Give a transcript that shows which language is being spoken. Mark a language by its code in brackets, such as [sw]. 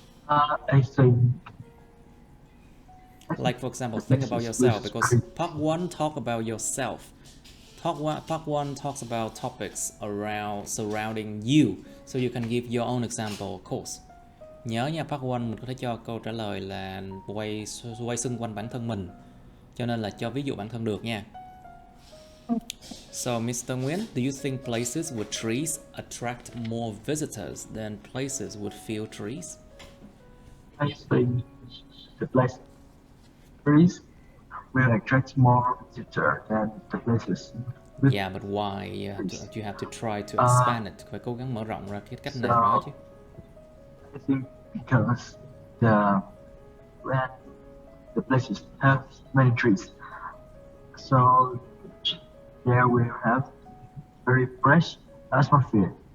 [en] I think Like for example, think about yourself because part one talk about yourself. Part one talks about topics surrounding you, so you can give your own example, of course. [vi] Nhớ nha, part one mình có thể cho câu trả lời là quay xung quanh bản thân mình, cho nên là cho ví dụ bản thân được nha. [en] So, Mr. Nguyen, do you think places with trees attract more visitors than places with few trees? I think the place trees will attract more visitors than the places with Yeah, but why? You have to try to expand it. [vi] Phải cố gắng mở rộng ra cái cách nào đó chứ. [en] I think because when the places have many trees, so there will have very fresh atmosphere.